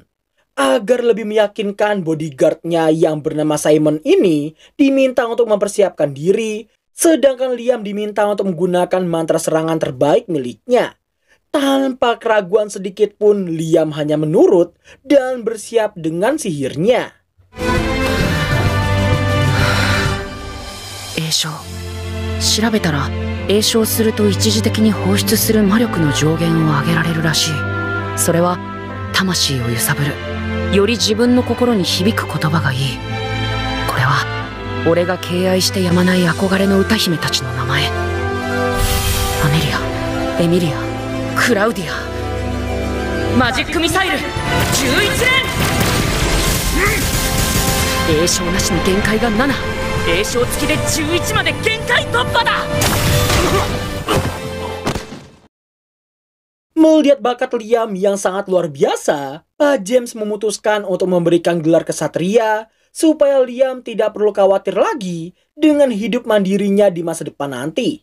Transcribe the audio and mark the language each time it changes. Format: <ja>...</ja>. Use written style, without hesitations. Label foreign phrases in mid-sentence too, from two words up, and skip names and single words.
<id>Agar lebih meyakinkan, bodyguardnya yang bernama Simon ini diminta untuk mempersiapkan diri, sedangkan Liam diminta untuk menggunakan mantra serangan terbaik miliknya. Tanpa keraguan sedikit pun, Liam hanya menurut dan bersiap dengan sihirnya.</id> <ja>栄唱。調べたら栄唱すると一時的に放出する魔力の上限を上げられるらしい。それは魂を揺さぶる、より自分の心に響く言葉がいい。これは俺が敬愛してやまない憧れの歌姫たちの名前。アメリア、エミリア、クラウディア。マジックミサイル11連。栄唱なしの限界が7、栄唱付きで11まで限界突破だ。</ja> <id>Melihat bakat Liam yang sangat luar biasa, Pak James memutuskan untuk memberikan gelar kesatria supaya Liam tidak perlu khawatir lagi dengan hidup mandirinya di masa depan nanti.</id>